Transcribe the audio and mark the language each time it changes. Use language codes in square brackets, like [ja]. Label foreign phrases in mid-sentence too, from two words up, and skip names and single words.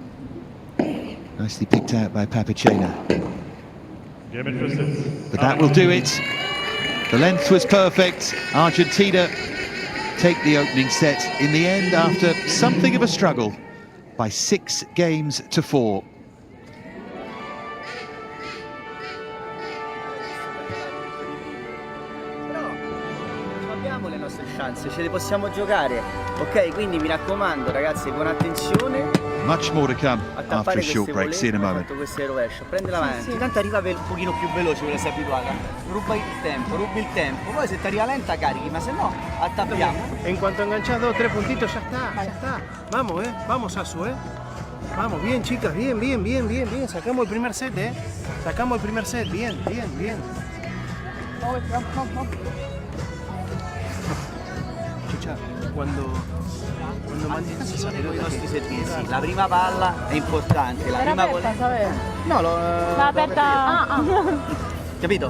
[en] Nicely picked out by Papachena. But that will do it. The length was perfect. Argentina take the opening set in the end after something of a struggle by 6 games to 4. [it] Abbiamo le nostre chance, ce le possiamo giocare, ok? Quindi mi raccomando ragazzi, con attenzione. [en] Much more to come A after a tappare short break. See you in a moment. [it] Queste rovescio, prendila avanti, intanto arriva un pochino più veloce, quella sei abituata, rubi il tempo, poi se ti arriva lenta carichi, ma se no attappiamo. [es] En cuanto enganchas 2 o 3 puntitos, ya está. Vamos, vamos Asu, Vamos, bien chicas, bien. Sacamos el primer set, Sacamos el primer set, bien. [it] Ciccia, quando mancas i nostri servizi, la prima palla è importante, la prima no, l'ho aperta. Capito?